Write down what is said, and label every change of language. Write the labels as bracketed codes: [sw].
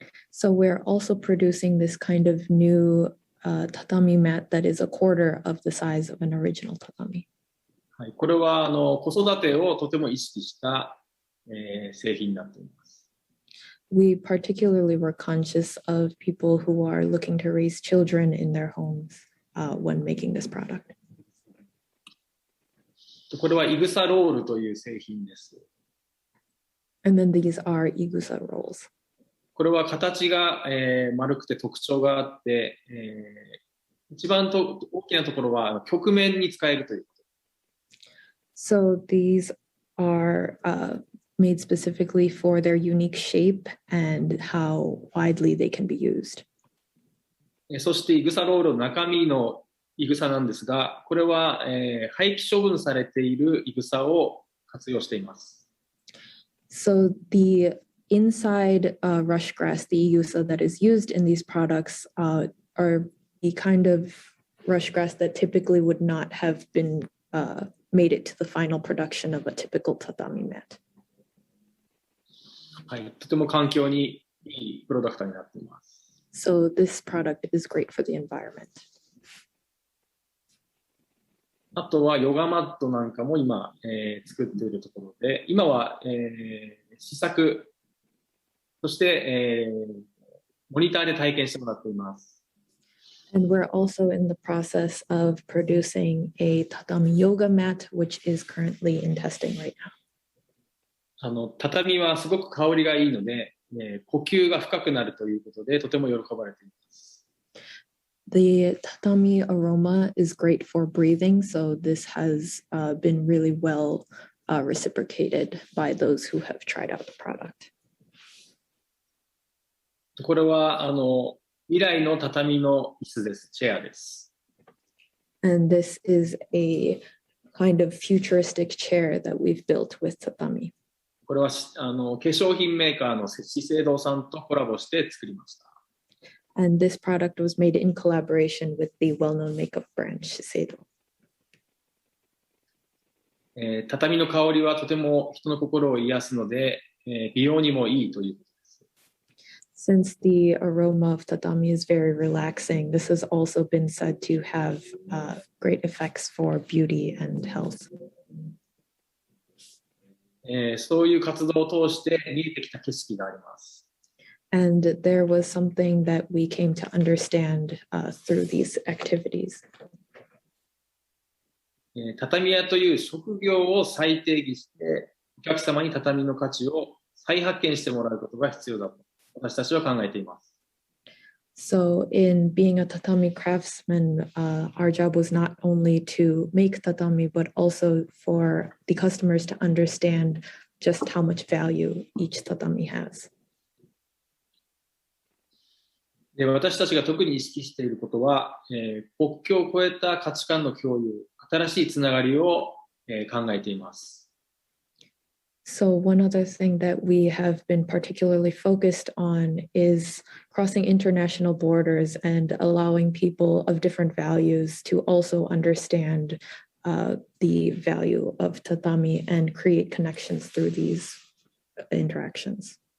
[en] So we're also producing this kind of new tatami mat that is a quarter of the size of an original tatami. [ja] はい、これは子育てをとても意識した、製品になっています。 [en] We particularly were conscious of people who are looking to raise children in their homes when making this product. [ja] これはイグサロールという製品です。 [en] And then these are igusa rolls. [ja] これは形が、丸くて特徴があって、一番大きなところは曲面に使えるということ。 [en] So these are made specifically for their unique shape and how widely they can be used. [ja] そしてイグサロールの中身のイグサなんですが、これは、廃棄処分されているイグサを活用しています。 [en] So the inside rush grass, the igusa that is used in these products are the kind of rush grass that typically would not have been made it to the final production of a typical tatami mat. [ja] はい、とても環境にいいプロダクトになっています。 [en] So this product is great for the environment. [ja] あとはヨガマットなんかも今、作っているところで、今は、試作、そして、モニターで体験してもらっています。 [en] And we're also in the process of producing a tatami yoga mat, which is currently in testing right now. [ja] 畳はすごく香りがいいので、呼吸が深くなるということで、とても喜ばれています。 [en] The tatami aroma is great for breathing, so this has been really well reciprocated by those who have tried out the product. [ja] これは未来の畳の椅子です。チェアです。 [en] And this is a kind of futuristic chair that we've built with tatami. [ja] これは化粧品メーカーの資生堂さんとコラボして作りました。 [en] And this product was made in collaboration with the well-known makeup brand Shiseido. [ja] 畳の香りはとても人の心を癒すので、美容にもいいということです。 [en] Since the aroma of tatami is very relaxing, this has also been said to have great effects for beauty and health. [ja] そういう活動を通して見えてきた景色があります。 [en] And there was something that we came to understand through these activities. [ja] 畳屋という職業を再定義して、お客様に畳の価値を再発見してもらうことが必要だと私たちは考えています。 [en] So in being a tatami craftsman, our job was not only to make tatami, but also for the customers to understand just how much value each tatami has. [ja] で、私たちが特に意識していることは、国境を越えた価値観の共有、新しいつながりを、考えています。 [en] So one other thing that we have been particularly focused on is crossing international borders and allowing people of different values to also understand the value of tatami and create connections through these interactions.